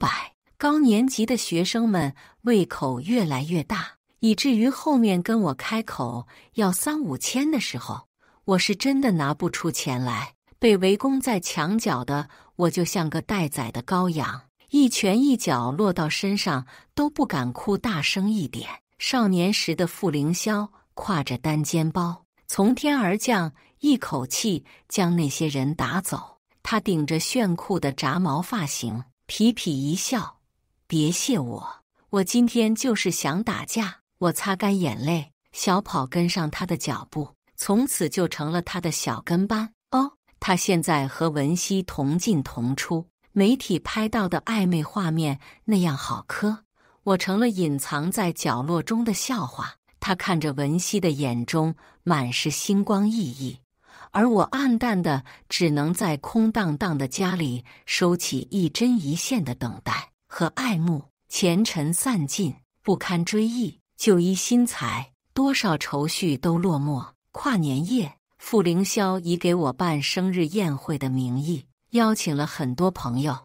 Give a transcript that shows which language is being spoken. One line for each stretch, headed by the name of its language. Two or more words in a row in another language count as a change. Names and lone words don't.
Chinese: 高年級的學生們胃口越來越大，以至於後面跟我開口要3、5千的時候，我是真的拿不出錢來。被圍攻在牆角的我就像個待宰的羔羊， 一拳一腳落到身上都不敢哭大聲一點。少年時的傅凌霄挎着單肩包從天而降，一口氣將那些人打走。他頂着炫酷的雜毛髮型，痞痞一笑：“別謝我，我今天就是想打架。” 我擦乾眼淚，小跑跟上他的腳步，從此就成了他的小跟班。哦，他現在和文熙同進同出，媒體拍到的曖昧畫面那樣好磕，我成了隱藏在角落中的笑話。他看着文熙的眼中滿是星光熠熠，而我暗淡的只能在空蕩蕩的家裡收起一針一線的等待和愛慕。前塵散盡，不堪追憶，舊衣新采，多少愁緒都落寞。跨年夜，傅凌霄以給我辦生日宴會的名義，邀請了很多朋友。